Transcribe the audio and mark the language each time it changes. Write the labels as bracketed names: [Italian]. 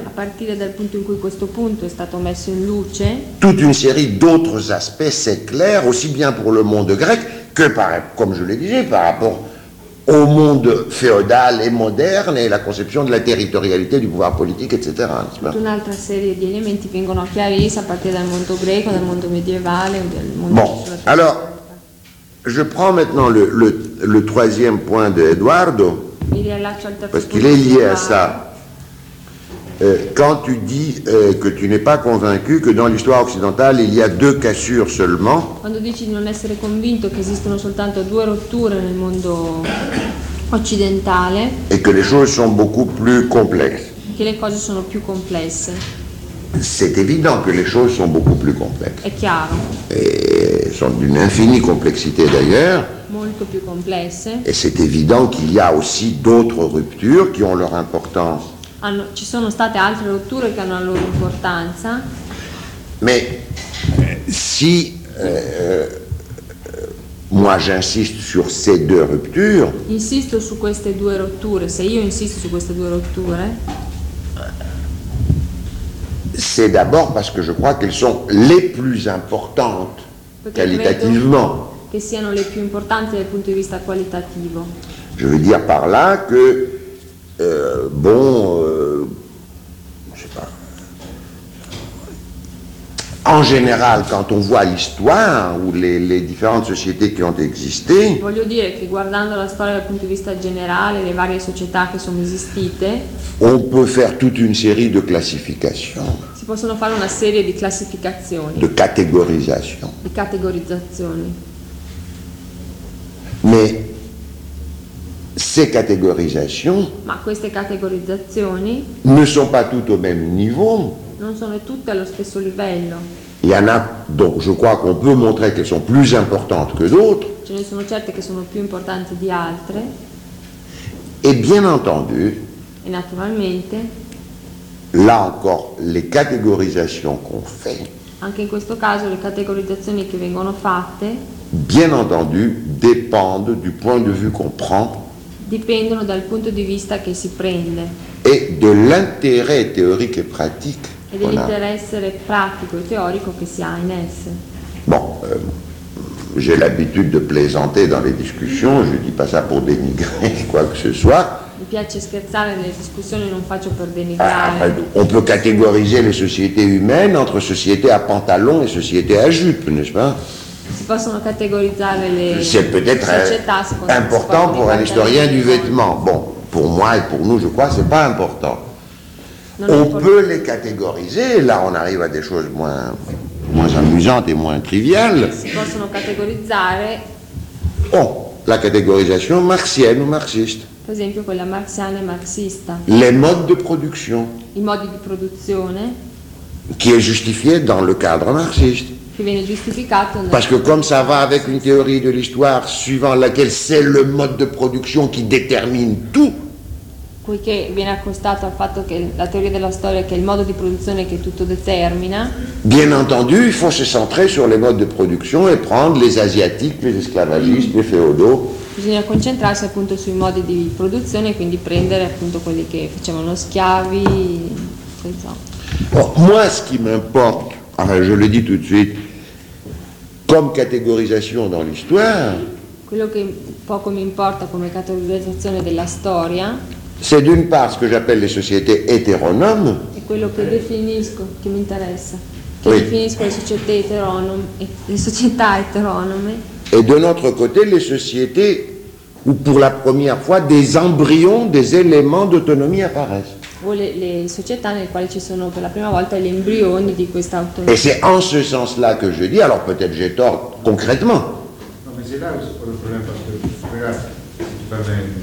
[Italian] a partire dal punto in cui questo punto è stato messo in luce, [French] toute une série d'autres aspects s'éclairent aussi bien pour le monde grec que, par, comme je le disais, par rapport au monde féodal et moderne et la conception de la territorialité du pouvoir politique, etc. Une autre série d'éléments [Italian] vengono chiarissi [French] à partir du monde grec, du monde médiéval, du monde. Bon, alors, je prends maintenant le troisième point de Eduardo, parce qu'il est lié à ça. Quand tu dis que tu n'es pas convaincu que dans l'histoire occidentale il y a deux cassures seulement, [Italian] quando dici di non essere convinto che esistono soltanto due rotture nel mondo occidentale, [French] et que les choses sont beaucoup plus complexes, [Italian] che le cose sono più complesse, [French] c'est évident que les choses sont beaucoup plus complexes, [Italian] è chiaro, [French] et sont d'une infinie complexité d'ailleurs, [Italian] molto più complesse, [French] et c'est évident qu'il y a aussi d'autres ruptures qui ont leur importance. [Italian] Ci sono state altre rotture che hanno la loro importanza. Ma se [French] moi j'insiste sur ces deux ruptures. [Italian] Insisto su queste due rotture, se io insisto su queste due rotture. [French] C'est d'abord parce que je crois qu'elles sont les plus importantes qualitativement. [Italian] Che siano le più importanti dal punto di vista qualitativo. [French] Je veux dire par là que. Bon, je sais pas. En général, quand on voit l'histoire ou les différentes sociétés qui ont existé, [Italian] voglio dire che guardando la storia dal punto di vista generale, le varie società che sono esistite, [French] on peut faire toute une série de classifications. [Italian] Si possono fare una serie di classificazioni. [French] De catégorisation. [Italian] Di categorizzazioni. [French] Mais ces catégorisations, [Italian] ma queste categorizzazioni [French] ne sont pas toutes au même niveau, [Italian] non sono tutte allo stesso livello. [French] Il y en a dont je crois qu'on peut montrer qu'elles sont plus importantes que d'autres. [Italian] Ce ne sono certe che sono più importanti di altre. [French] Et bien entendu. [Italian] Et naturalmente. [French] Là encore, les catégorisations qu'on fait. [Italian] Anche in questo caso le categorizzazioni che vengono fatte. [French] Bien entendu, dépendent du point de vue qu'on prend. [Italian] Dipendono dal punto di vista che si prende. [French] Et de l'intérêt théorique et pratique. [Italian] Ed è l'interesse pratico e teorico che si ha in esse. [French] Bon, j'ai l'habitude de plaisanter dans les discussions, je ne dis pas ça pour dénigrer quoi que ce soit. [Italian] Mi piace scherzare nelle discussioni, non faccio per denigrare. [French] On peut catégoriser les sociétés humaines entre sociétés à pantalon et sociétés à jupe, n'est-ce pas? [Italian] Si possono categorizzare le società. [French] C'est peut-être important pour un historien du vêtement. Bon, pour moi et pour nous, je crois, c'est pas important. On peut les catégoriser, là on arrive à des choses moins amusantes et moins triviales. [Italian] Si possono [French] catégoriser. Bon, la catégorisation marxienne ou marxiste. [Italian] Per esempio quella marxiana e marxista. [French] Les modes de production. [Italian] I modi di produzione. [French] Qui est justifié dans le cadre marxiste. [Italian] Qui viene giustificato. [French] Parce que comme ça va avec une théorie de l'histoire suivant laquelle c'est le mode de production qui détermine tout. [Italian] Poiché viene accostato al fatto che la teoria della storia è che il modo di produzione che tutto determina. [French] Bien entendu, il faut se centrer sur les modes de production et prendre les asiatiques, les esclavagistes, les féodaux. [Italian] Bisogna concentrarsi appunto sui modi di produzione, quindi prendere appunto quelli che facevano schiavi, senza. [French] Bon, moi ce qui m'importe, je le dis tout de suite, comme catégorisation dans l'histoire. [Italian] Quello che poco mi importa come categorizzazione della storia. [French] C'est d'une part ce que j'appelle les sociétés hétéronomes. [Italian] È quello che definisco, che mi interessa. Che oui. Definisco le società eteronome, le società eteronome. [French] Et de notre côté, les sociétés où pour la première fois des embryons, des éléments d'autonomie apparaissent. [Italian] O le società nelle quali ci sono per la prima volta gli embrioni di questa autonomia. [French] Et c'est en ce sens-là que je dis, alors peut-être j'ai tort concrètement. Non, mais c'est là où c'est le problème parce que, regarde, c'est pas bien.